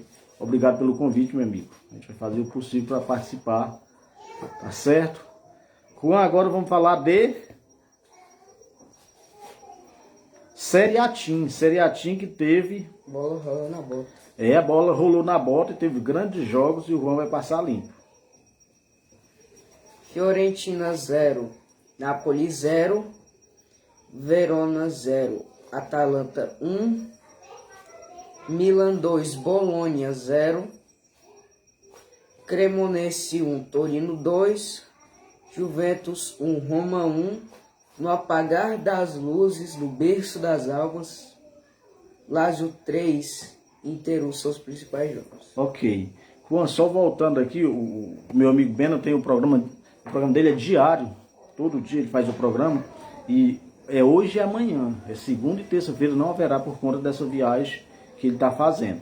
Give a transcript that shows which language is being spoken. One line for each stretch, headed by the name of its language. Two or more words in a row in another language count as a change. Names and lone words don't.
Portuguese: Obrigado pelo convite, meu amigo. A gente vai fazer o possível para participar. Tá certo? Juan, agora vamos falar de Série A que teve... Bola rolou na bota. A bola rolou na bota e teve grandes jogos e o Juan vai passar limpo. Fiorentina 0, Napoli 0, Verona 0, Atalanta 1, Milan 2, Bologna 0, Cremonese 1, Torino 2, Juventus 1, Roma 1, no apagar das luzes, no berço das almas, Lazio 3, Inter 1 são os principais jogos. Ok. Juan, só voltando aqui, o meu amigo Beno tem o programa dele é diário, todo dia ele faz o programa, e é hoje e amanhã, é segunda e terça-feira, não haverá por conta dessa viagem que ele está fazendo.